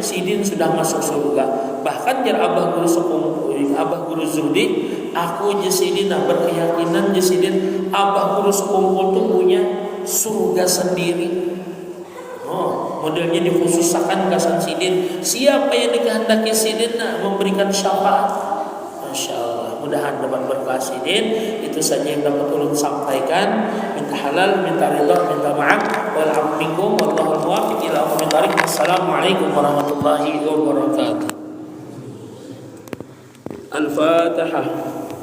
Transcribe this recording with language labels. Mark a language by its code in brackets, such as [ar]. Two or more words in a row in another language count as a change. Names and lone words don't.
[bjn] Sidin sudah masuk surga. Bahkan jar abah guru sekumpul, abah guru Zuhdi, aku jesidin berkeyakinan jesidin abah guru sekumpul tuh punya surga sendiri. Modelnya dikhususkan kasan sidin. Siapa yang dikehendaki sidin memberikan syafaat. [ar] ما شاء الله. [bjn] Mudahan dapat berkah sidin. Itu saja yang dapat ulun sampaikan. Minta halal, minta ridha, minta maaf. Walhamdulillah. [ar] والله الموفق إلى أقوم الطريق. السلام عليكم ورحمة الله وبركاته. [bjn] Al-Fatihah.